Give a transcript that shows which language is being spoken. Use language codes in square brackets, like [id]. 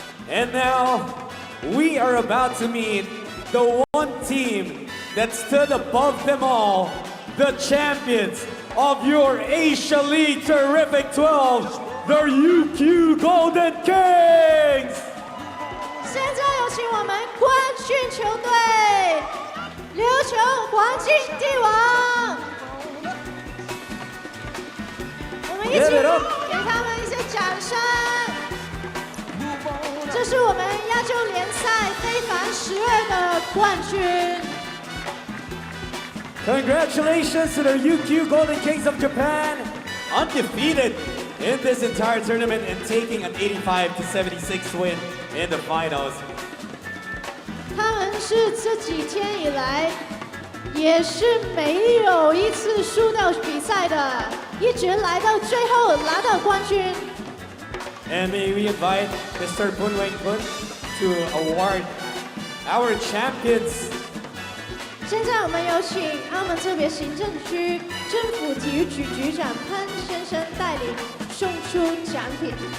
[en] And now, we are about to meet the one team that stood above them all, the champions of your Asia League Terrific 12, the UQ Golden Kings! [zh] 现在有请我们冠军球队琉球黄金帝王，我们一起给他们一些掌声。这是我们亚洲联赛非凡12的冠军。 [en] Congratulations to the UQ Golden Kings of Japan, undefeated in this entire tournament and taking an 85-76 win in the finals. [zh] 他们是这几天以来也是没有一次输掉比赛的，一直来到最后拿到冠军。 [en] And may we invite Mr. Pun Weng Pun to award our champions. [zh] 现在我们有请澳门特别行政区政府体育局局长潘先生带领送出奖品。